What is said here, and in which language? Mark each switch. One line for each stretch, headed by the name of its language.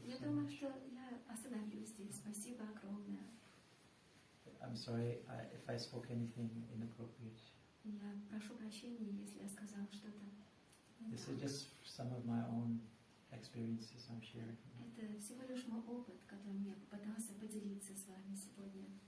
Russian: Я думаю, что я остановлюсь здесь. Спасибо огромное.
English: I'm sorry if I spoke anything inappropriate.
Russian: Я прошу прощения, если я сказала что-то.
English: This is just some of my own experiences I'm sharing.
Russian: Это всего лишь мой опыт, которым я попытался поделиться с вами сегодня.